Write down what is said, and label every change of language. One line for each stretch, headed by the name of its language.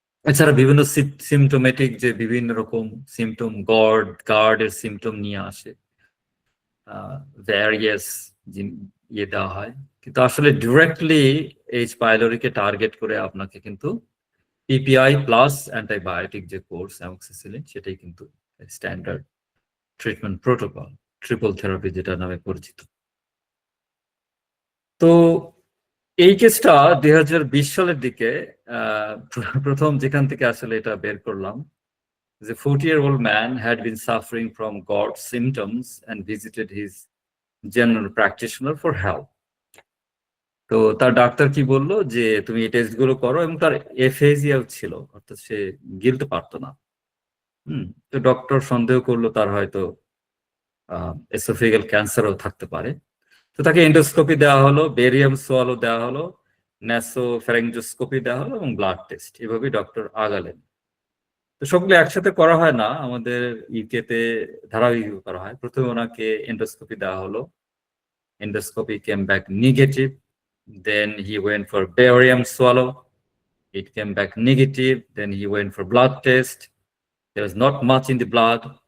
Bangla: এছাড়া বিভিন্ন সিমটোমেটিক যে বিভিন্ন রকম সিমটম, গার্ডের সিমটম নিয়ে আসে, ভ্যারিয়াস ইয়ে দেওয়া হয়, কিন্তু আসলে ডিরেক্টলি এইচ পাইলোরিকে টার্গেট করে আপনাকে কিন্তু পিপিআই প্লাস অ্যান্টিবায়োটিক যে কোর্স অ্যামক্সিসিলিন, সেটাই কিন্তু standard treatment protocol, triple therapy যেটা নামে পরিচিত। তো এই কেসটা 2020 সালের দিকে প্রথম যেখান থেকে আসলে এটা বের করলাম, যে
English: 40-year-old man had been suffering from gout symptoms and visited his general practitioner for help.
Bangla: তো তার ডাক্তার কি বললো যে তুমি এই টেস্ট গুলো করো, এবং তার এফেজিয়াও ছিল, অর্থাৎ সে গিলতে পারতো না। তো ডক্টর সন্দেহ করলো তার হয়তো এসোফেগাল ক্যান্সারও থাকতে পারে। তো তাকে এন্ডোস্কোপি দেওয়া হলো, বেরিয়াম সোয়ালো দেওয়া হলো, ন্যাসোফ্যারিঞ্জোস্কোপি দেওয়া হলো এবং ব্লাড টেস্ট, এভাবেই ডক্টর আগালেন। তো সবগুলো একসাথে করা হয় না, আমাদের ইউকেতে ধারাবাহিক করা হয়। প্রথমে ওনাকে এন্ডোস্কোপি দেওয়া হলো,
English: endoscopy came back negative. Then he went for barium swallow, it came back negative. Then he went for blood test, there was not much in the blood.